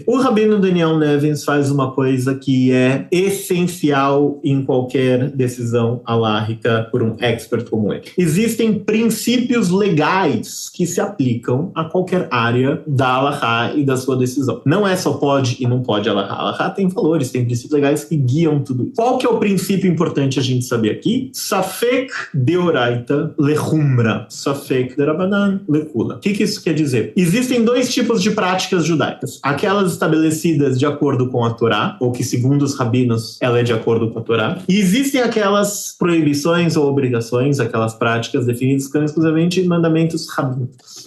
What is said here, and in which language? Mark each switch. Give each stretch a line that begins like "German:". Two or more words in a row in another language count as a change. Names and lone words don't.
Portuguese: O rabino Daniel Nevins faz uma coisa que é essencial em qualquer decisão halárrica por um expert como ele. Existem princípios legais que se aplicam a qualquer área da halachá e da sua decisão. Não é só pode e não pode halachá. Halachá tem valores, tem princípios legais que guiam tudo isso. Qual que é o princípio importante a gente saber aqui?
Hebrew: ספק דאורייתא לחומרא, ספק דרבנן לקולא.
Portuguese: O que isso quer dizer? Existem dois tipos de práticas judaicas. Aquelas estabelecidas de acordo com a Torá, ou que segundo os rabinos ela é de acordo com a Torá. E existem aquelas proibições ou obrigações, aquelas práticas definidas exclusivamente em mandamentos rabínicos.